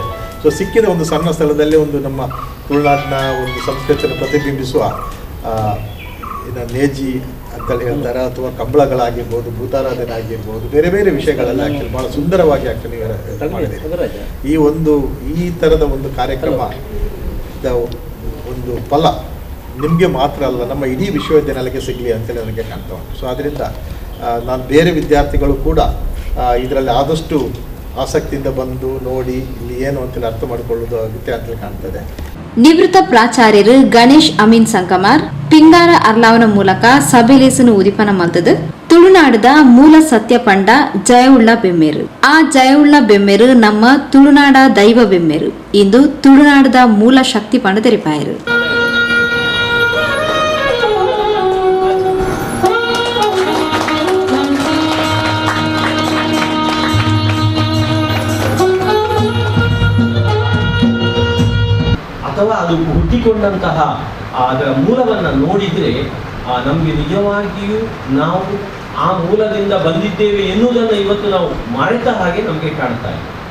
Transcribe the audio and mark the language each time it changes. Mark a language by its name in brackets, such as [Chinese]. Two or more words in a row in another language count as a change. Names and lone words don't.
[Kannada] ಸೊ ಸಿಕ್ಕಿದ ಒಂದು ಸಣ್ಣ ಸ್ಥಳದಲ್ಲಿ ಒಂದು ನಮ್ಮ ತುಳುನಾಡಿನ ಒಂದು ಸಂಸ್ಕೃತಿಯನ್ನು ಪ್ರತಿಬಿಂಬಿಸುವ ನೇಜಿ ಅಂತೇಳಿ ಹೇಳ್ತಾರೆ, ಅಥವಾ ಕಂಬಳಗಳಾಗಿರ್ಬೋದು, ಭೂತಾರಾಧನೆ ಆಗಿರ್ಬೋದು, ಬೇರೆ ಬೇರೆ ವಿಷಯಗಳೆಲ್ಲ ಆ್ಯಕ್ಚುಲಿ ಭಾಳ ಸುಂದರವಾಗಿ ಆ್ಯಕ್ಚುಲಿ ಈ ಥರದ ಒಂದು ಕಾರ್ಯಕ್ರಮ ಒಂದು ಫಲ ನಿಮಗೆ ಮಾತ್ರ ಅಲ್ಲ, ನಮ್ಮ ಇಡೀ ವಿಶ್ವವಿದ್ಯಾನಿಲಯಕ್ಕೆ ಸಿಗಲಿ ಅಂತೇಳಿ ನನಗೆ ಕಾಣ್ತಾ ಉಂಟು. ಸೊ ಅದರಿಂದ ನಾನು ಬೇರೆ ವಿದ್ಯಾರ್ಥಿಗಳು ಕೂಡ ಇದರಲ್ಲಿ ಆದಷ್ಟು ಆಸಕ್ತಿಯಿಂದ ಬಂದು ನೋಡಿ ಇಲ್ಲಿ ಏನು ಅಂತೇಳಿ ಅರ್ಥ ಮಾಡಿಕೊಳ್ಳೋದು ಅಗತ್ಯ ಅಂತೇಳಿ ಕಾಣ್ತದೆ. [Tulu] ನಿವೃತ್ತ ಪ್ರಾಚಾರ್ಯರು ಗಣೇಶ್ ಅಮೀನ್ ಸಂಕಮಾರ್ ಪಿಂಗಾರ ಅರ್ಲಾವನ ಮೂಲಕ ಸಭೆಲೇಸನು ಉದಿಪನ ಮಲ್ತದು ತುಳುನಾಡದ ಮೂಲ ಸತ್ಯ ಪಂಡ ಜಯವುಳ್ಳ ಬೆಮ್ಮೇರು. ಆ ಜಯವುಳ್ಳ ಬೆಮ್ಮೇರು ನಮ್ಮ ತುಳುನಾಡ ದೈವ ಬೆಮ್ಮೇರು. ಇಂದು ತುಳುನಾಡದ ಮೂಲ ಶಕ್ತಿ ಪಂಡ ತೆರಿಪಾಯರು. [Kannada] ಅಥವಾ ಅದು ಹುಟ್ಟಿಕೊಂಡಂತಹ ಅದರ ಮೂಲವನ್ನು ನೋಡಿದರೆ ನಮಗೆ ನಿಜವಾಗಿಯೂ ನಾವು ಆ ಮೂಲದಿಂದ ಬಂದಿದ್ದೇವೆ ಎನ್ನುವುದನ್ನು ಇವತ್ತು ನಾವು ಮರೆತ ಹಾಗೆ ನಮಗೆ ಕಾಣ್ತಾ ಇದೆ.